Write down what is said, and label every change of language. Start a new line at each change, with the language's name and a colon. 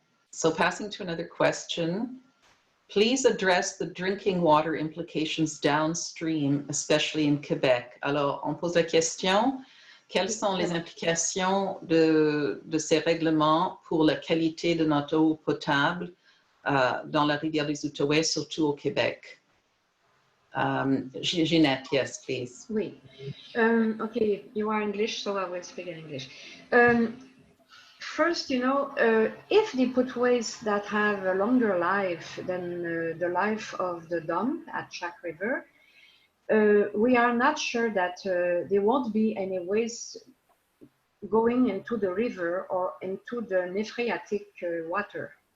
English: So passing to another question, please address the drinking water implications downstream, especially in Quebec.
French: Alors, on pose la question, quelles sont les implications de ces règlements pour la qualité de notre eau potable dans la rivière des Outaouais, surtout au Québec?
English: Jeanette, yes, please.
French: Oui.
English: Okay, you are English, so I will speak in English. First, you know, if they put waste that have a longer life than the life of the dam at Chac River, we are not sure that there won't be any waste going into the river or into the nephriatic water.